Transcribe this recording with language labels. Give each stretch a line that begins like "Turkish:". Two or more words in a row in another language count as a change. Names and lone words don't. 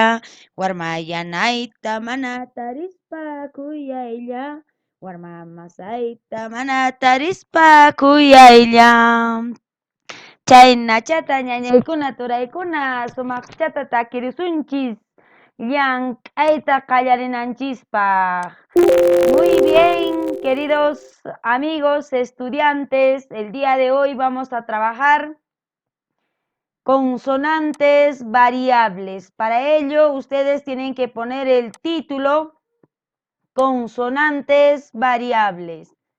Quechua: Warmayanayta mana tarispa kuyaylla. Warmamasayta mana tarispa kuyaylla. Chaynachata ñañaykuna turaykuna sumaqchata takirisunchis llank'ayta qallarinanchispaq.
Spanish: Muy bien, queridos amigos estudiantes, el día de hoy vamos a trabajar consonantes variables. Para ello, ustedes tienen que poner el título consonantes variables.